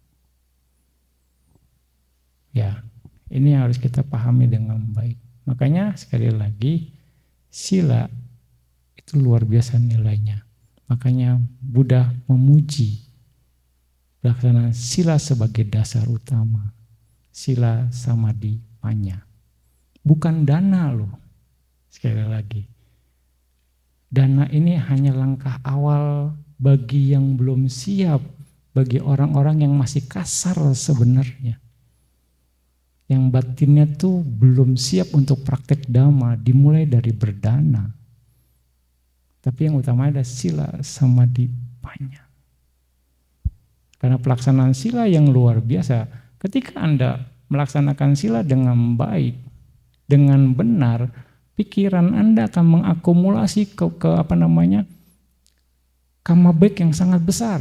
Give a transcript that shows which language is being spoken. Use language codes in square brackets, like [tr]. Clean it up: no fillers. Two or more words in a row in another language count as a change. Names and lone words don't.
[id] Ya, ini yang harus kita pahami dengan baik. Makanya sekali lagi, sila itu luar biasa nilainya. Makanya Buddha memuji pelaksanaan sila sebagai dasar utama. [pi] Sila samadhi panya. [id] Bukan dana loh. Sekali lagi. Dana ini hanya langkah awal bagi yang belum siap. Bagi orang-orang yang masih kasar sebenarnya. Yang batinnya tuh belum siap untuk praktek dhamma. Dimulai dari berdana. Tapi yang utama ada [pi] sila samadhi panya. [id] Karena pelaksanaan sila yang luar biasa, ketika Anda melaksanakan sila dengan baik, dengan benar, pikiran Anda akan mengakumulasi karma baik yang sangat besar.